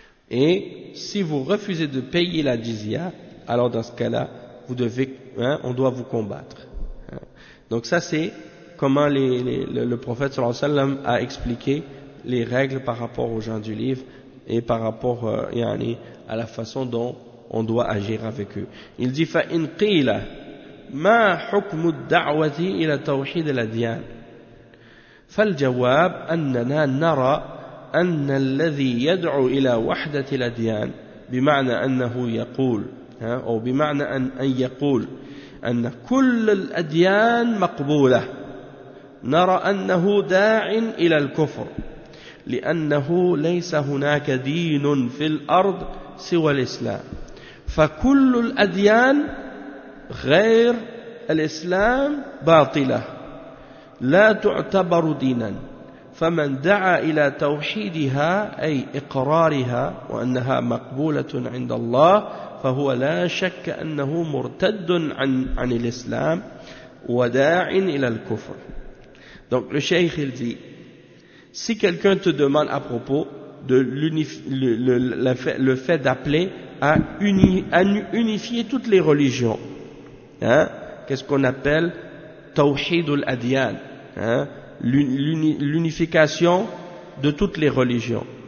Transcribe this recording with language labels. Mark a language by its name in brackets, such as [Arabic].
[French] Et si vous refusez de payer la jizya, alors dans ce cas-là, on doit vous combattre. Hein. Donc ça, c'est comment le prophète sallallahu alayhi wa sallam a expliqué les règles par rapport aux gens du livre et par rapport à la façon dont on doit agir avec eux. Il dit [Arabic] فَإِنْ قِيلَ مَا حُكْمُ الدَّعْوَةِ إِلَى تَوْحِيدِ الْأَدْيَانِ فالجواب أننا نرى أن الذي يدعو إلى وحدة الأديان بمعنى أنه يقول أو بمعنى أن يقول أن كل الأديان مقبولة نرى أنه داع إلى الكفر لأنه ليس هناك دين في الأرض سوى الإسلام فكل الأديان غير الإسلام باطلة لا تعتبر دينا فمن دعا إلى توحيدها أي إقرارها وأنها مقبولة عند الله فهو لا شك أنه مرتد عن الإسلام وَدَاعٍ إِلَى الْكُفْرِ. [French] Donc le Cheikh il dit, si quelqu'un te demande à propos de le fait d'appeler à unifier toutes les religions, hein, qu'est-ce qu'on appelle Tawhidul Adiyan, hein, l'unification de toutes les religions.